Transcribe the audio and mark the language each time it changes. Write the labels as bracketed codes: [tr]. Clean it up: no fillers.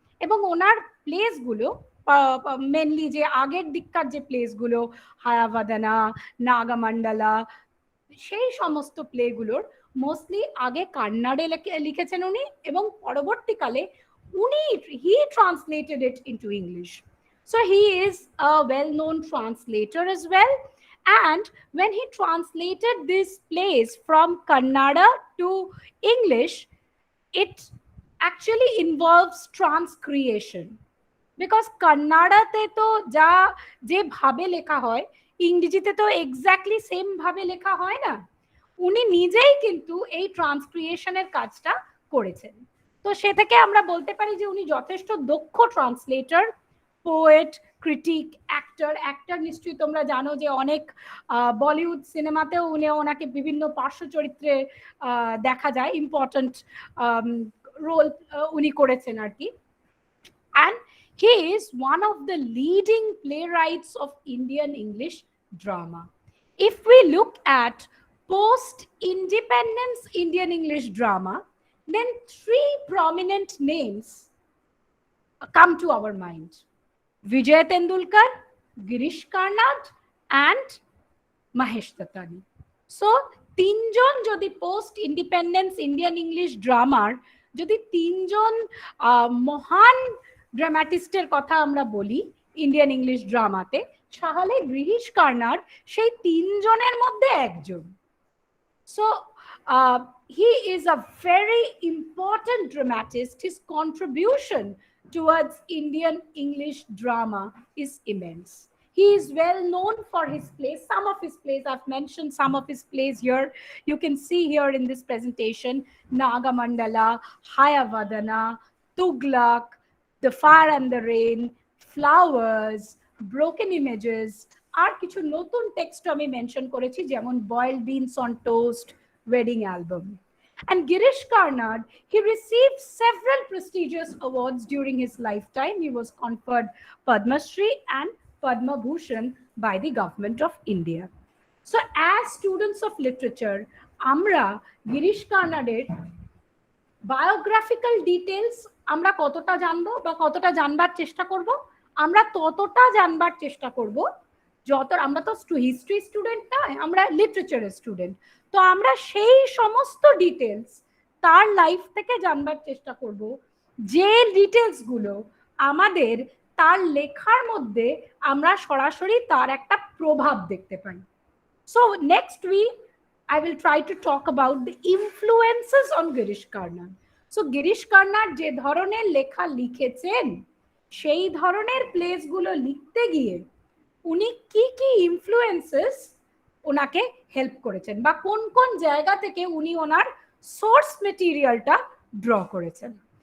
[bn] এবং ওনার প্লেসগুলো মেনলি যে আগের দিককার যে প্লেসগুলো, হায়াভাদানা, নাগামণ্ডলা, সেই সমস্ত প্লেগুলোর মোস্টলি আগে কান্নাড়ে লিখেছেন উনি, এবং পরবর্তীকালে [en] he translated it into English. So he is a well-known translator as well. And when he translated these plays from Kannada to English, it actually involves transcreation. [bn] Because Kannada-te to je bhabe lekha hoy, ইংরেজিতে তো exactly same ভাবে লেখা হয় না। উনি নিজেই কিন্তু এই ট্রান্সক্রিয়েশনের কাজটা করেছেন। তো সে থেকে আমরা বলতে পারি যে উনি যথেষ্ট দক্ষ ট্রান্সলেটর, পোয়েট, ক্রিটিক, অ্যাক্টর নিশ্চয়ই তোমরা জানো যে অনেক বলিউড সিনেমাতেও ওনাকে বিভিন্ন পার্শ্ব চরিত্রে দেখা যায়, ইম্পর্টেন্ট রোল উনি করেছেন আর কি। [en] And he is one of the leading playwrights of Indian English drama. If we look at post-independence Indian English drama, then three prominent names come to our mind: Vijay Tendulkar, Girish Karnad, and Mahesh Tatani. [bn] So, তিনজন যদি post independence Indian English ড্রামার যদি তিনজন মহান ড্রামাটিস্টের কথা আমরা বলি Indian English ড্রামাতে, তাহলে গিরিশ কার্নাড সেই তিনজনের মধ্যে একজন। [en] So he is a very important dramatist. His contribution towards Indian English drama is immense. He is well known for his plays. Some of his plays, I've mentioned some of his plays here. You can see here in this presentation: Nagamandala, Hayavadana, Tughlaq, The Fire and the Rain, Flowers, Broken Images, [bn] আর কিছু নতুন text আমি mention করেছি, যেমন [en] Boiled Beans on Toast, Wedding Album. And Girish Karnad, he received several prestigious awards during his lifetime. He was conferred Padma Shri and Padma Bhushan by the government of India. So as students of literature, [bn] আমরা Girish কার্নাডের biographical details আমরা কতটা জানবো বা কতটা জানবার চেষ্টা করব? আমরা ততটা জানবার চেষ্টা করব যত, আমরা তো হিস্ট্রি স্টুডেন্ট নয়, আমরা লিটারেচারের স্টুডেন্ট। তো আমরা সেই সমস্ত ডিটেলস তার লাইফ থেকে জানবার চেষ্টা করব, যে ডিটেলসগুলো আমাদের তার লেখার মধ্যে আমরা সরাসরি তার একটা প্রভাব দেখতে পাই। [en] So next week I will try to talk about the influences on Girish Karnad. [bn] So Girish কার্নাড যে ধরনের লেখা লিখেছেন সেই ধরনের প্লেসগুলো লিখতে গিয়ে উনি কি কি ইনফ্লুয়েন্সেস ওনাকে হেল্প করেছেন বা কোন কোন জায়গা থেকে উনি ওনার সোর্স মেটেরিয়ালটা ড্র করেছেন।